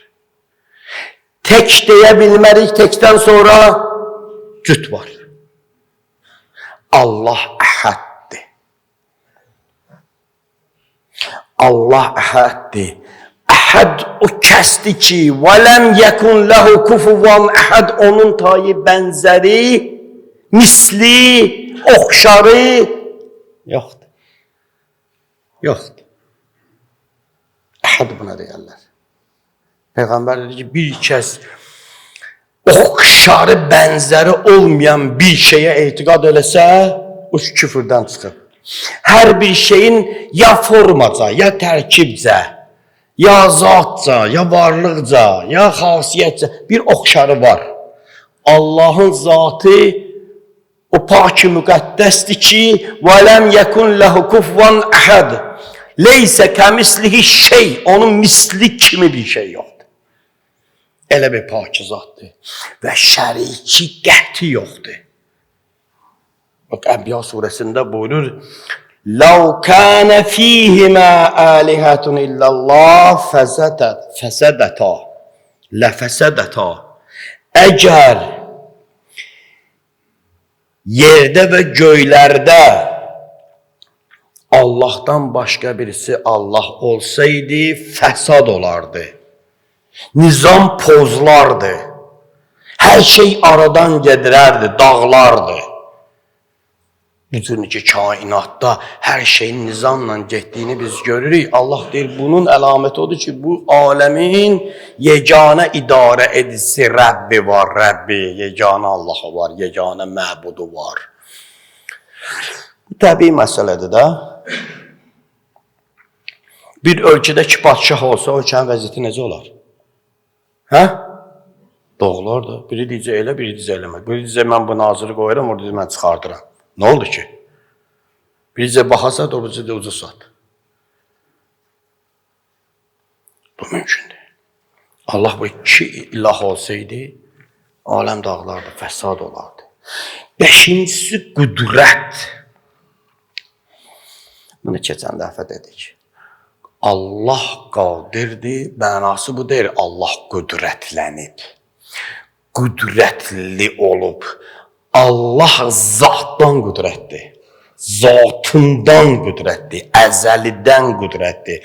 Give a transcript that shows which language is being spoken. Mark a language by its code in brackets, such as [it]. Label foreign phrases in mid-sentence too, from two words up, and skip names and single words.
[az] Tek deyə bilmərik, tekdən sonra cüt var. Allah əhəddir. Allah əhəddir. Əhəd o kəsdir ki, [ar] وَلَمْ يَكُنْ لَهُ كُفُوًا [az] əhəd, onun tayı bənzəri, misli, oxşarı yoxdur. Yoxdur. Əhəd buna deyərlər. Peyğəmbər dedi ki, bir kəs oxşarı, bənzəri olmayan bir şeyə etiqad eləsə, o küfrdən çıxır. Hər bir şeyin ya formaca, ya tərkibcə, ya zatca, ya varlıqca, ya xasiyyətcə bir oxşarı var. Allahın zatı o pak-ı müqəddəsdir ki, [ar] وَلَمْ يَكُنْ لَهُ كُفْوًا أَحَدٍ لَيْسَ كَمِثْلِهِ [az] şey, onun misli kimi bir şey yoxdur. Elə bir pak zatdır və şəriki qəti yoxdur. [tr] Bak Enbiya suresinde buyurur, [ar] لَوْ كَانَ ف۪يهِمَا آلِهَةٌ اِلَّا اللّٰهِ فَسَدَتَا لَفَسَدَتَا [tr] Eğer yerde ve göylerde Allah'tan başka birisi Allah olsaydı fesad olardı. [az] Nizam pozlardı. Her şey aradan gedirerdi, dağlardı. Bütün ki kainatda her şeyin nizamla getdiyini biz görürük. Allah deyir, bunun əlaməti odur ki, bu aləmin yeganə idarə edisi Rəbbi var, Rəbbi, yeganə Allahı var, yeganə məbudu var. Bu təbii məsələdir də. Bir ölkədə ki, padişah olsa, ölkənin vəziyyəti necə olar? Hə? Doğular da. Biri deyəcək elə, biri deyəcək eləmək. Biri deyəcək, mən bu naziri qoyuram, orada deyəcək, mən çıxardıram. [tr] Ne oldu ki? Bize baha sat, o bize de ucuz sat. Bu mümkün değil. Allah bu iki ilah olsaydı, alem dağlardı, fesad olardı. [az] Beşincisi kudret. Bunu keçən dəfə dedik. Allah qadirdir, mənası bu deyil, Allah qüdrətlənib. Qüdrətli olub. Allah zatdan qüdrətdir. Zatından qüdrətdir. Əzəlidən qüdrətdir.